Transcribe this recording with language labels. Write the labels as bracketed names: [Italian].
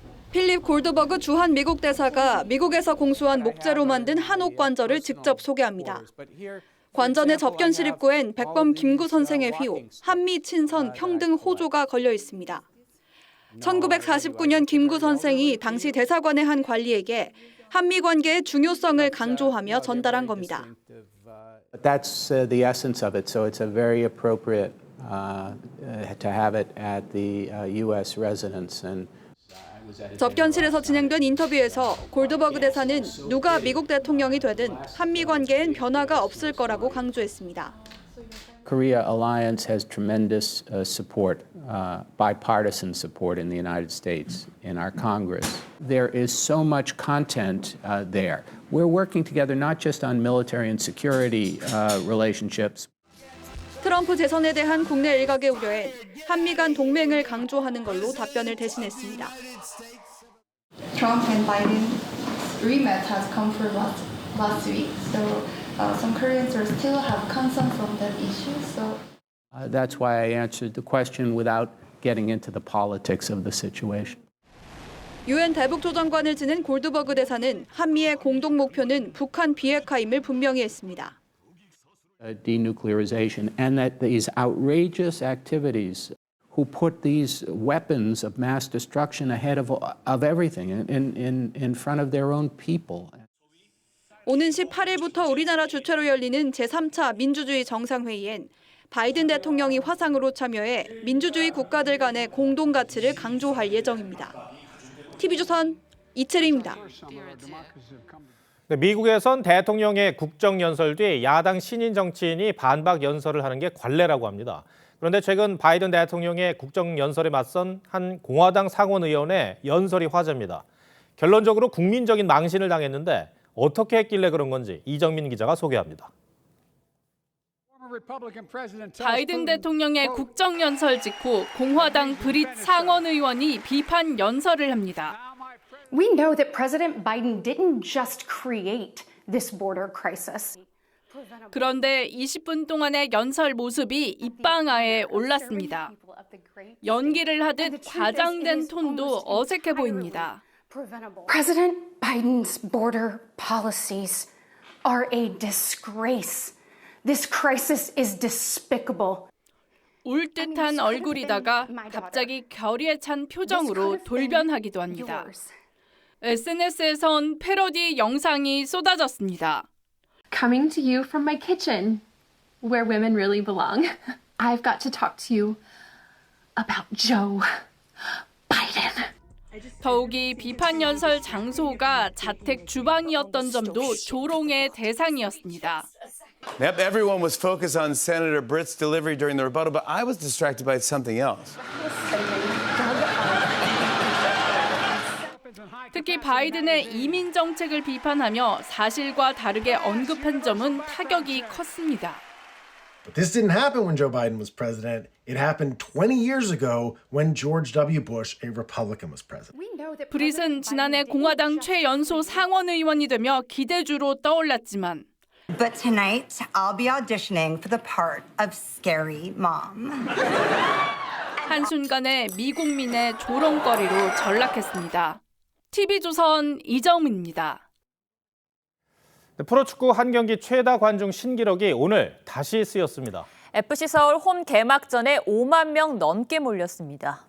[Korean] 필립 골드버그 주한 미국 대사가 미국에서 공수한 목재로 만든 한옥 관절을 직접 소개합니다. 관전의 접견실 입구엔 백범 김구 선생의 휘호, 한미 친선 평등 호조가 걸려 있습니다. 1949년 김구 선생이 당시 대사관의 한 관리에게 한미 관계의 중요성을 강조하며 전달한 겁니다. [English] That's the essence of it. So it's a very appropriate to have it at the U.S. residence. [Korean] 접견실에서 진행된 인터뷰에서 골드버그 대사는 누가 미국 대통령이 되든 한미 관계엔 변화가 없을 거라고 강조했습니다. [English] Korea alliance has tremendous support, bipartisan support in the United States, in our Congress. There is so much content there. We're working together not just on military and security relationships. [Korean] 트럼프 재선에 대한 국내 일각의 우려엔 한미 간 동맹을 강조하는 걸로 답변을 대신했습니다. [English] Trump and Biden agreement has come for last week, so some Koreans are still have concern from that issue. So that's why I answered the question without getting into the politics of the situation. [Korean] 유엔 대북조정관을 지낸 골드버그 대사는 한미의 공동 목표는 북한 비핵화임을 분명히 했습니다. [English] Denuclearization, and that these outrageous activities who put these weapons of mass destruction ahead of everything in front of their own people. [Korean] 오는 18일부터 우리나라 주최로 열리는 제3차 민주주의 정상회의엔 바이든 대통령이 화상으로 참여해 민주주의 국가들 간의 공동 가치를 강조할 예정입니다. TV조선 이채림입니다. 미국에선 대통령의 국정연설 뒤 야당 신인 정치인이 반박 연설을 하는 게 관례라고 합니다. 그런데 최근 바이든 대통령의 국정연설에 맞선 한 공화당 상원의원의 연설이 화제입니다. 결론적으로 국민적인 망신을 당했는데 어떻게 했길래 그런 건지 이정민 기자가 소개합니다. 바이든 대통령의 국정연설 직후 공화당 브릿 상원의원이 비판 연설을 합니다. [English] We know that President Biden didn't just create this border crisis. [Korean] 그런데 20분 동안의 연설 모습이 입방아에 올랐습니다. 연기를 하듯 과장된 톤도 어색해 보입니다. [English] President Biden's border policies are a disgrace. This crisis is despicable. [Korean] 울 듯한 얼굴이다가 갑자기 결의에 찬 표정으로 돌변하기도 합니다. SNS에선 패러디 영상이 쏟아졌습니다. [English] Coming to you from my kitchen, where women really belong. I've got to talk to you about Joe Biden. [Korean] 더욱이 비판 연설 장소가 자택 주방이었던 점도 조롱의 대상이었습니다. [English] Yep, everyone was focused on Senator Britt's delivery during the rebuttal, but I was distracted by something else. [Korean] 특히 바이든의 이민 정책을 비판하며 사실과 다르게 언급한 점은 타격이 컸습니다. [English] But this didn't happen when Joe Biden was president. It happened 20 years ago when George W. Bush, a Republican, was president. [Korean] 브릿은 지난해 공화당 최연소 상원 의원이 되며 기대주로 떠올랐지만 [English] But tonight, I'll be auditioning for the part of Scary Mom. [Korean] 한순간에 미국민의 조롱거리로 전락했습니다. TV조선 이정민입니다. 프로축구 한 경기 최다 관중 신기록이 오늘 다시 쓰였습니다. FC 서울 홈 개막전에 5만 명 넘게 몰렸습니다.